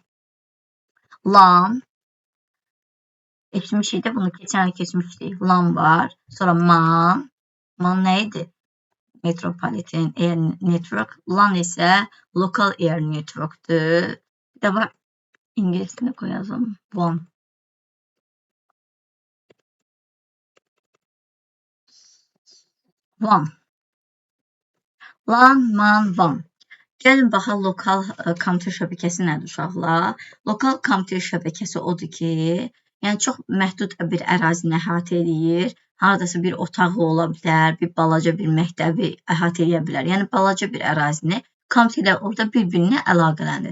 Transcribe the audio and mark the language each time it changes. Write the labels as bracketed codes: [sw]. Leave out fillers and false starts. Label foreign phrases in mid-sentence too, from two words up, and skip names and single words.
[az] LAN keçmişik də bunu keçən il keçmişdik. LAN var. Sonra MAN. MAN nə idi? [en] Metropolitan Air Network. LAN isə Local Air Network'dur. [az] Bir də var. İngilisini koyalım. WAN. WAN. LAN, MAN, WAN. Gəlin baxaq lokal kompüter şəbəkəsi nədir uşaqlar? Lokal kompüter şəbəkəsi odur ki, yəni çox məhdud bir ərazini əhatə edir. Haradasa bir otağı ola bilər, bir balaca bir məktəbi əhatə edə bilər. Yəni balaca bir ərazini kompüterlər orada bir-birinə əlaqələnir.